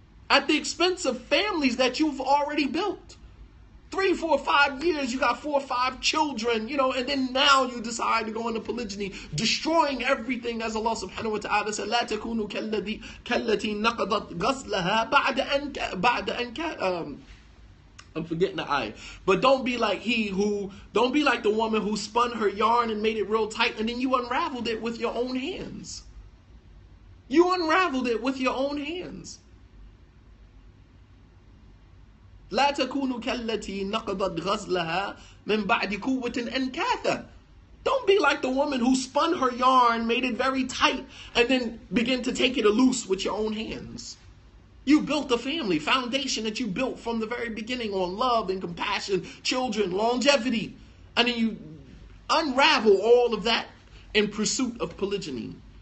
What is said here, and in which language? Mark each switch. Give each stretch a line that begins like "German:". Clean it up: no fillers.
English: At the expense of families that you've already built. 3, 4, 5 years, you got 4 or 5 children, and then now you decide to go into polygyny, destroying everything, as Allah subhanahu wa ta'ala said,
Arabic: لا تكونوا كالتي نقضت غزلها بعد أن
English: I'm forgetting the ayah. But don't be like don't be like the woman who spun her yarn and made it real tight, and then you unraveled it with your own hands. You unraveled it with your own hands.
Arabic: لا تكونوا كالتي نقضت غزلها من بعد قوة أنكاثا.
English: Don't be like the woman who spun her yarn, made it very tight, and then begin to take it loose with your own hands. You built a family, foundation that you built from the very beginning on love and compassion, children, longevity. And then you unravel all of that in pursuit of polygyny.